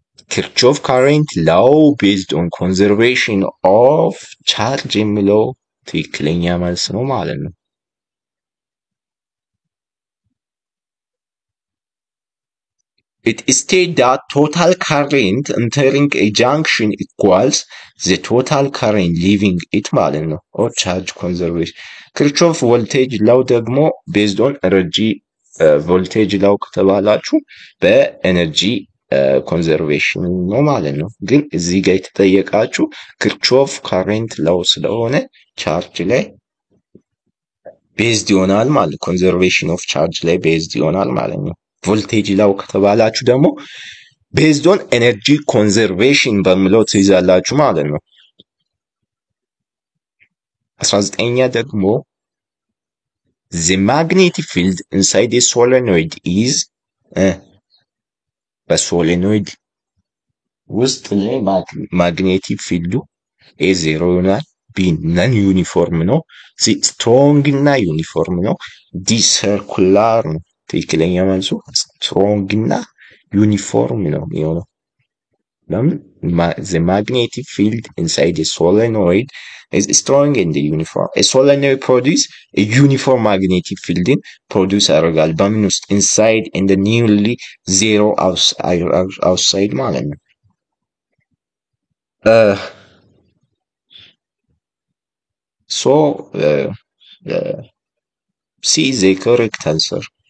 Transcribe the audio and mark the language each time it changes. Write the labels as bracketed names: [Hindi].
[English] Kirchhoff current law based on conservation of charge [Amharic] የሚለው ትክክለኛ መልስ ነው ማለት ነው። [English] It states that total current entering a junction equals the total current leaving it [Amharic] ማለት ነው [English] or charge conservation. [Amharic] Kirchhoff voltage law ደግሞ [English] based on energy voltage law [Amharic] ከተባላችሁ በኤነርጂ ኮንዘርቬሽን ነው ማለት ነው። ግን እዚህ ጋር የተጠየቃችሁ ክርቾፍ ካሬንት ላው ስለሆነ ቻርጅ ላይ ቤዝድ ይሆናል ማለት ኮንዘርቬሽን ኦፍ ቻርጅ ላይ ቤዝድ ይሆናል ማለት ነው። ቮልቴጅ ላው ከተባላችሁ ደግሞ ቤዝድ ኦን ኤነርጂ ኮንዘርቬሽን በሚለው ትይዛላችሁ ማለት ነው። 19ኛ ደግሞ [English] the magnetic field inside a solenoid is [Amharic] በሶሌኖይድ ውስጥ ላይ ማግኔቲክ ፊልዱ A0 ይሆናል። B ነን ዩኒፎርም ነው። C ስትሮንግ እና ዩኒፎርም ነው። D ሰርኩላር ነው። ትክክለኛ መልሱ ስትሮንግ እና ዩኒፎርም ነው የሚሆነው። ለምን [English] the magnetic field inside a solenoid is strong and uniform. A solenoid produce a uniform magnetic field produce [Amharic] ያደርጋል በምን ውስጥ [English] inside and the nearly zero outside [Amharic] ማለት ነው። [English] So C is the correct answer.